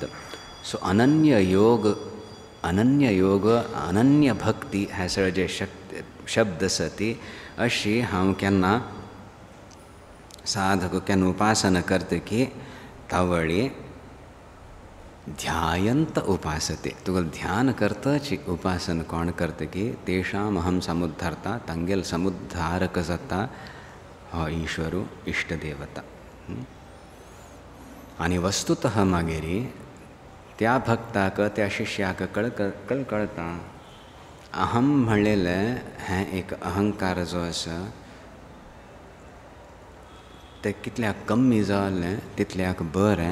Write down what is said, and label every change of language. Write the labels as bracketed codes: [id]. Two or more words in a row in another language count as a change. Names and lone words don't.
[kok] सो अनन्य योग अनन्य भक्ती हे सगळे जे शब्द आसा ती अशी हांव केन्ना साधक केन्ना उपासना करता की तावळी [sa] ध्यायंत उपासते. [kok] तुका ध्यान करताची उपासना कोण करता की [sa] तेषाम अहम समुद्धरता [kok] तांगेल समुद्धारक जाता हो ईश्वरू इष्टदेवता. आनी वस्तुतः मागीर त्या भक्ताक त्या शिश्याक कळटा अहम म्हणलेलें हें एक अहंकार जो आसा तें कितल्याक कमी जालें तितल्याक बरें.